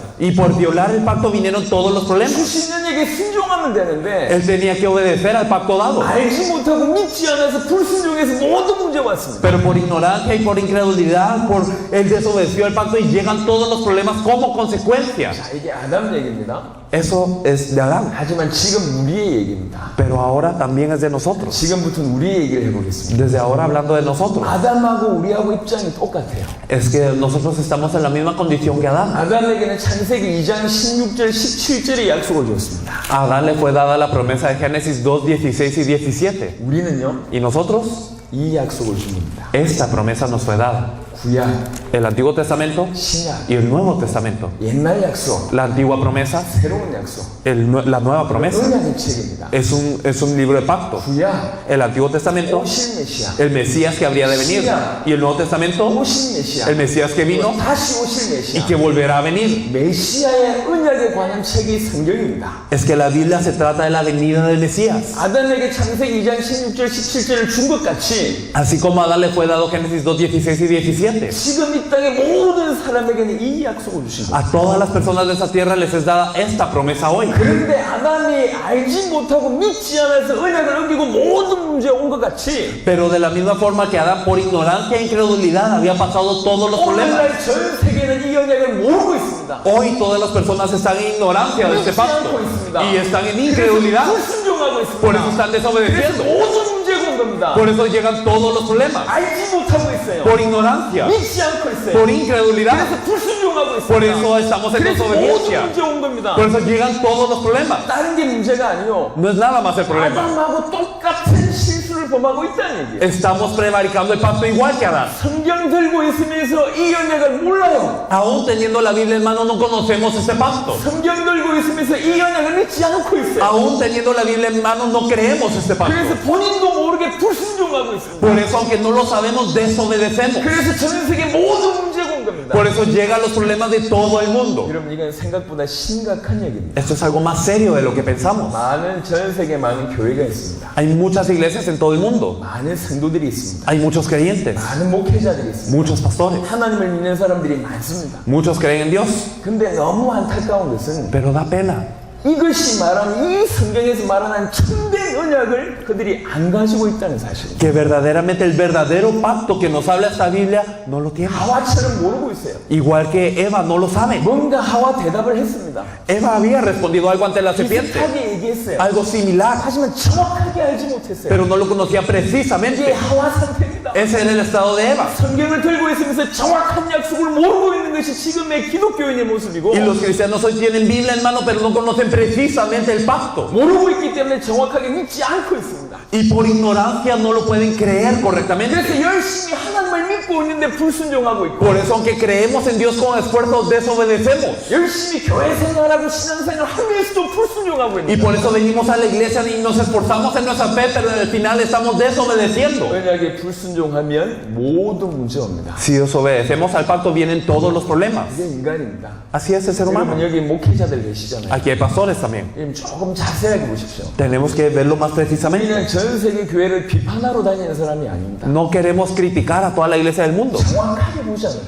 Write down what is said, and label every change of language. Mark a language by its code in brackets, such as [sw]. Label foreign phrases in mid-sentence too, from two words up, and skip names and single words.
[es] Y por violar el pacto vinieron todos los problemas. [ko] 주신 언약에 순종하면 되는데 [es] Él tenía que obedecer al pacto dado. [ko] 알지 못하고 믿지 않아서 불순종해서 모든 문제가 왔습니다. [es] Pero por ignorancia y por incredulidad, él desobedeció el pacto y llegan todos los problemas como consecuencia. [ko] 자, 이게 아담 얘기입니다. [es] Eso es de Adán. [ko] 하지만 지금 우리의 얘기입니다. [es] Pero ahora también es de nosotros. [ko] 지금부터는 우리의 얘기를 해보겠습니다. [es] Desde ahora hablando de nosotros. [ko] 아담하고 우리하고 입장이 똑같아요. [es] Es que nosotros estamos en la misma condición que Adán. [ko] 아담에게는 창세기 2장 16절 17절의 약속을 줬습니다. [es] A Adán le fue dada la promesa de Génesis 2, 16 y 17. [ko] 우리는요, [es] Y nosotros, [ko] 이 약속을 줍니다. [es] esta promesa nos fue dada. [ko] 구약, [es] El Antiguo Testamento [ko] 신약, [es] y el Nuevo Testamento. [ko] 옛날 약속, [es] La antigua promesa, [ko] 새로운 약속, [es] la nueva promesa. [ko] 언약의 책입니다. [es] Es un libro de pacto. [ko] 구약, [es] El Antiguo Testamento, [ko] 오실 메시아, [es] el Mesías que habría de venir. Y el Nuevo Testamento, [ko] 오실 메시아, [es] el Mesías que vino [ko] 다시 오실 [es] y [ko] 메시아. [es] que volverá a venir. [ko] 메시아의 언약에 관한 책이 성경입니다. [es] Es que la Biblia se trata de la venida del Mesías. [ko] 아담에게 창세기 2장 16절 17절을 준 것 같이 [es] Así como a Adán le fue dado Génesis 2, 16 y 17. [ko] 지금 이 땅의 모든 사람에게는 이 약속을 주신 거예요. [es] A todas las personas de esta tierra les es dada esta promesa hoy. [ko] 그런데 아담이 알지 못하고 믿지 않아서 언약을 어기고 모든 문제가 온 것 같이 [es] Pero de la misma forma que Adán por ignorancia e incredulidad había pasado todos los problemas. [ko] 오늘날 전 세계는 이 언약을 모르고 있습니다. [es] Hoy todas las personas están en ignorancia de este pacto y están en incredulidad. [ko] 불순종하고 [es] Por [ko] 있습니다. [es] eso están [ko] 그래서 [es] desobedeciendo. [ko] 모든 문제가 온 겁니다. [es] Por eso llegan todos los problemas. [ko] 알지 못하고 있어요. [es] Por ignorancia, [ko] 믿지 않고 있어요. [es] por incredulidad. [ko] 그래서 불순종하고 있습니다. [es] Por eso estamos en [ko] 그래서 모든 [es] desobediencia. [ko] 문제 온 겁니다. [es] Por eso llegan todos los problemas. [ko] 다른 게 문제가 아니요. [es] No es nada más el problema. [ko] 아담하고 똑같은 실수를 범하고 있다는 얘기예요. [es] Estamos prevaricando el pacto igual que Adán. [ko] 성경 들고 있으면서 이 언약을 몰라요. [es] Aún teniendo la Biblia en mano no conocemos este pacto. [ko] 성경 들고 있으면서 이 언약을 믿지 않고 있어요. [es] Aún teniendo la Biblia en mano no creemos este pacto. [ko] 그래서 본인도 모르게 불순종하고 있습니다. [es] Por eso aunque no lo sabemos desobedecemos. [ko] 그래서 전 세계 모든 문제가 온 겁니다. [es] Por eso llegan los problemas de todo el mundo. [ko] 여러분 이건 생각보다 심각한 얘기입니다. [es] Esto es algo más serio de lo que pensamos. [ko] 많은 전 세계 많은 교회가 있습니다. [es] Hay muchas iglesias en todo el mundo. [ko] 많은 성도들이 있습니다. [es] Hay muchos creyentes, [ko] 많은 목회자들이 있습니다. [es] muchos pastores, [ko] 하나님을 믿는 사람들이 많습니다. [es] muchos creen en Dios. [ko] 근데 너무 안타까운 것은 [es] Pero da pena [ko] 이것이 말하는 이 성경에서 말하는 참된 언약을 그들이 안 가지고 있다는 사실입니다. [es] que verdaderamente el verdadero pacto que nos habla esta Biblia no lo tiene. [ko] 하와처럼 모르고 있어요. [es] Igual que Eva no lo sabe. [ko] 뭔가 하와 대답을 했습니다. [es] Eva había respondido algo ante la serpiente, [ko] 비슷하게 얘기했어요. [es] algo similar, [ko] 하지만 정확하게 알지 못했어요. [es] pero no lo conocía [ko] 이게 [es] precisamente. [ko] 하와 상태입니다. [es] Ese era el estado de Eva. [ko] 성경을 들고 있으면서 정확한 약속을 모르고 있는 것이 지금의 기독교인의 모습이고 [es] Y los cristianos hoy tienen Biblia en mano, pero no conocen precisamente el pacto. [ko] 모르고 있기 때문에 정확하게 믿지 않고 있습니다. [es] Y por ignorancia no lo pueden creer correctamente. [ko] 그래서 열심히 하나님을 믿고 있는데 불순종하고 있고 [es] Por eso, aunque creemos en Dios con esfuerzo, desobedecemos. [ko] 열심히 교회 생활하고 신앙생활 하면서도 불순종하고 [es] Y [ko] 있는 [es] por eso venimos a la iglesia y nos esforzamos en nuestra fe, pero al final estamos desobedeciendo. [ko] 언약에 불순종하면 모든 문제 옵니다. [es] Si desobedecemos al pacto, vienen todos los problemas. [ko] 이게 인간입니다. [es] Así es el ser [ko] 여러분 [es] humano. [ko] 여기 목회자들 계시잖아요. [es] Aquí hay pastores también. [ko] 여러분 조금 자세하게 보십시오. [es] Tenemos que verlo más precisamente. [ko] 우리는 전 세계 교회를 비판하러 다니는 사람이 아닙니다. [es] No queremos criticar a toda la iglesia del mundo, [ko] 정확하게 보자는 거예요.